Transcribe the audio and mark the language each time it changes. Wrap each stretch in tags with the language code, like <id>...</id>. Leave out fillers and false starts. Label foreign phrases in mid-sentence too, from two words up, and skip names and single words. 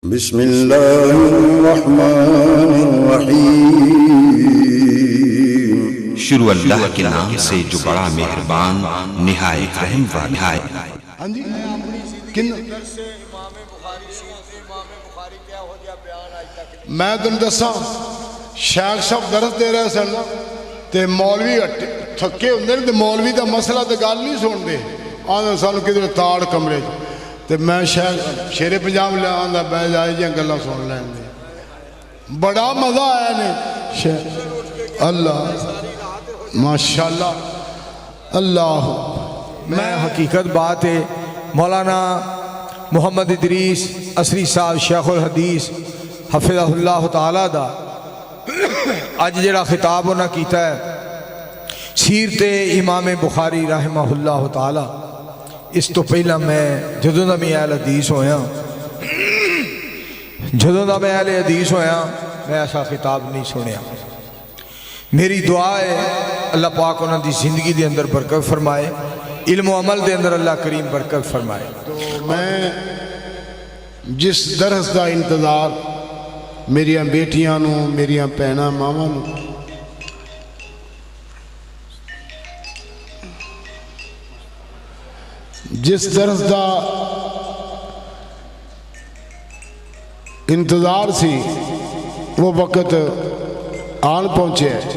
<ar>بسم اللہ الرحمن الرحیم۔</ar> <ur>شروع اللہ کے نام سے جو بڑا مہربان نہایت رحم والا ہے۔</ur> <pa>میں تم دساں شیخ صاحب درس دے رہے سن تے مولوی تھکے ہوندے تے مولوی دا مسئلہ تے گل نہیں سن دے آندا سانو کدھر تاڑ کمرے تے میں شیر پنجاب لے آندا بہ جائے جی گلاں سن لین دے بڑا مزہ آیا نے اللہ ماشاءاللہ اللہ۔ میں حقیقت بات ہے مولانا محمد ادریس اسری صاحب شیخ الحدیث</pa> <ar>حفظہ اللہ تعالیٰ</ar> <pa>دا اج جڑا خطاب انہاں کیتا ہے سیرت امام بخاری</pa> <ar>رحمہ اللہ تعالیٰ،</ar> <pa>اس تو پہلا میں جدوں دا میں اہل حدیث ہویا میں ایسا خطاب نہیں سنیا۔ میری دعا ہے اللہ پاک انہاں دی زندگی دے اندر برکت فرمائے، علم و عمل دے اندر اللہ کریم برکت فرمائے۔ تو میں جس درس دا انتظار میریاں بیٹیاں نو میریاں بہناں ماواں نو جس درس دا انتظار سی وہ وقت آن پہنچے۔</pa>